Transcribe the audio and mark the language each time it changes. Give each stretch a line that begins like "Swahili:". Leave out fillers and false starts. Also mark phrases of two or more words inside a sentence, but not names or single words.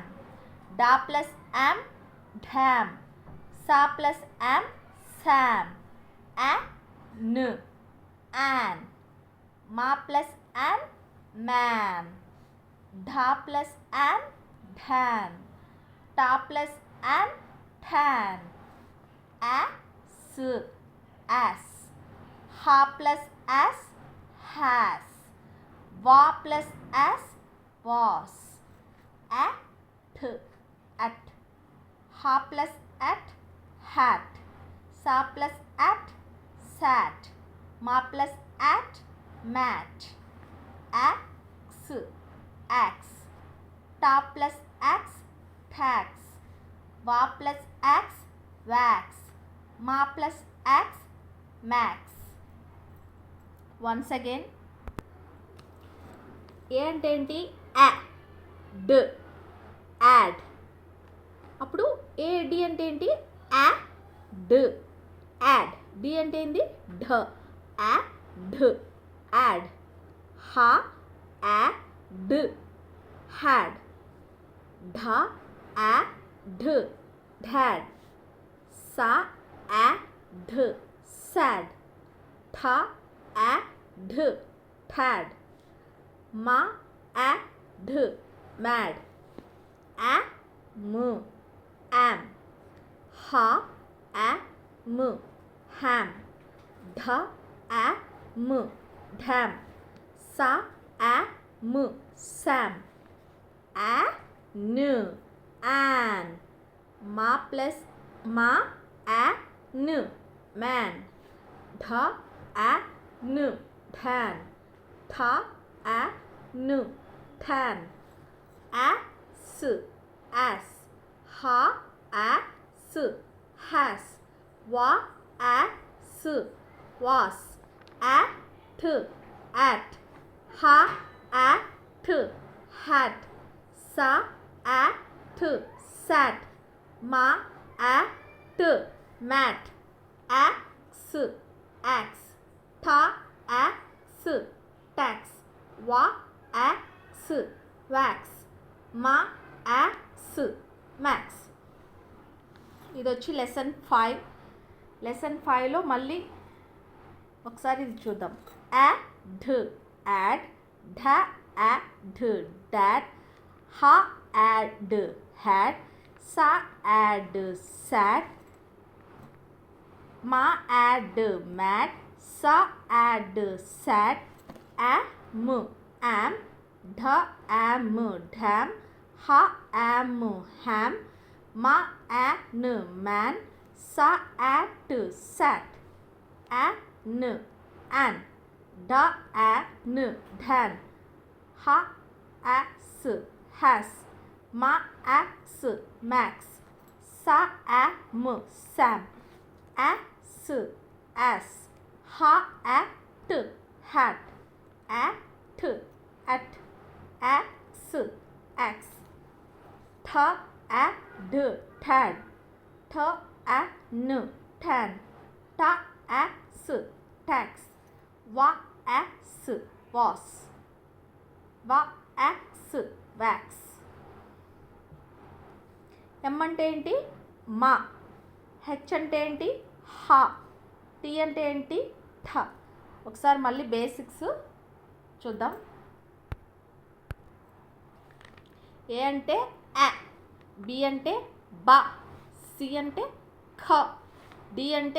English: Da plus am, dam. Sa plus am, sam. An, an. Ma plus an, man. Dha plus an, dan. Ta plus an, tan. As, as. Ha plus as, has. Va plus as, was. At. Ha plus at, hat. Sa plus at, sat. Ma plus at, mat. Ax, ax. Ta plus ax, tax. Va plus ax, wax. Ma plus ax, max. Once again.
Telugu: ఏంటేంటి?
English: d, ad.
Telugu: అప్పుడు డి అంటే ఏంటి?
English: d, ad.
Telugu: డి అంటే ఏంటి?
English: dha, d, ad. ha, d, had. dha, d, dad. sa, d, sad. tha, d, tad. Ma, d, mad. Am, am. Ha, m, ham. Dha, m, dam. Sa, m, sam. An, an. Ma plus ma, n, man. Dha, n, dan. Tha, n, tan. As, as. Ha, as, has. Va, as, was. At, at. Ha, at, hat. Sa, at, sat. Ma, at, mat. Ax, ax. Tha, ax, tax. Va, ax, wax. Ma, ax, max.
Telugu: ఇది వచ్చి లెసన్ 5. లెసన్ 5లో మళ్ళీ ఒకసారి ఇది చూద్దాం.
English: ad, ad. dha, ad, dad. ha, ad, had. sa, ad, sad. ma, ad, mad. sa, ad, sad. am, am. Dha, am, dam. Ha, am, ham. Ma, an, man. Sa, at, sat. An, an. Da, an, dan. Ha, as, has. Ma, ax, max. Sa, am, sam. As, as. Ha, at, hat. At, at. Ax, ax. Tha, ad, tad. Tha, an, tan. Ta, ax, tax. Va, ax, was. Va, ax, wax.
Telugu: M అంటే ఏంటి? మా. హెచ్ అంటే ఏంటి? హా. టీ అంటే ఏంటి? థ. ఒకసారి మళ్ళీ బేసిక్స్ చూద్దాం. ఏ అంటే ఆ, బి అంటే బా, సి అంటే ఖ, డి అంటే